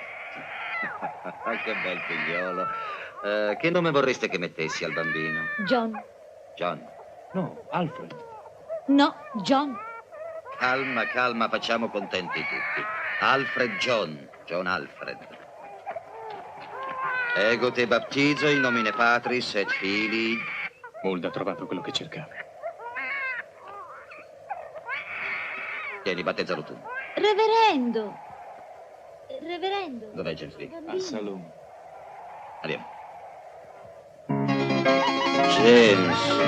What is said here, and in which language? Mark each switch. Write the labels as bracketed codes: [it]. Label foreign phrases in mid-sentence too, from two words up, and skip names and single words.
[it] Che bel figliolo. Che nome vorreste che mettessi al bambino? John. John. No, Alfred. No, John. Calma, calma, facciamo contenti tutti. Alfred John. John Alfred. [la] Ego te battizzo in nomine Patris et Filii. [it] Mulda ha trovato quello che cercava. Tieni, battezzalo tu. Reverendo. Reverendo. Dov'è James Lee? Al salone. Andiamo. James.